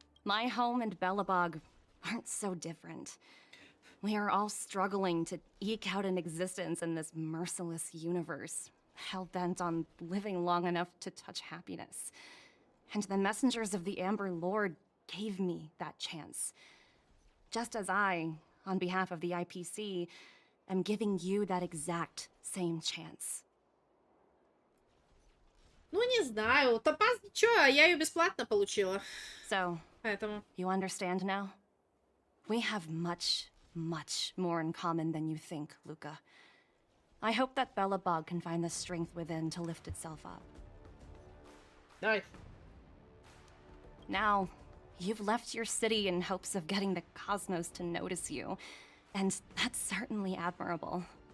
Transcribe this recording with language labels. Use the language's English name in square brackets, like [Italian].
[English] My home and Belobog aren't so different. We are all struggling to eke out an existence in this merciless universe, hell-bent on living long enough to touch happiness. And the messengers of the Amber Lord gave me that chance. Just as I, on behalf of the IPC, am giving you that exact same chance. [Russian] Ну, не знаю. Топаз ничего, я ее бесплатно получила. [English] So, [Russian] Поэтому... [English] you understand now? We have much, much more in common than you think, Luca. I hope that Belobog can find the strength within to lift itself up. Nice. Now, you've left your city in hopes of getting the cosmos to notice you, and that's certainly admirable.